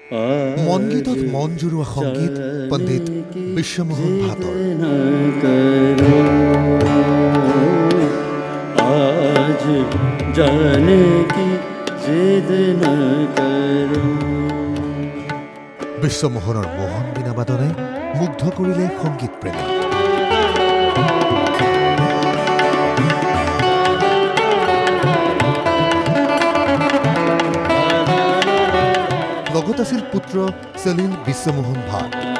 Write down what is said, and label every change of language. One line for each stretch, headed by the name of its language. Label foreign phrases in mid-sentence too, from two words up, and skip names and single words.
Assamese: মন গীতত মন জুৰুৱা সংগীত পণ্ডিত বিশ্বমোহন ভাটৰ।
Hindi: आज जाने की जिद न करो।
Assamese: বিশ্বমোহনৰ মোহন বীণাবাদনে মুগ্ধ কৰিলে সংগীত প্ৰেমী। লগত আছিল পুত্ৰ সলিল বিশ্বমোহন ভাট।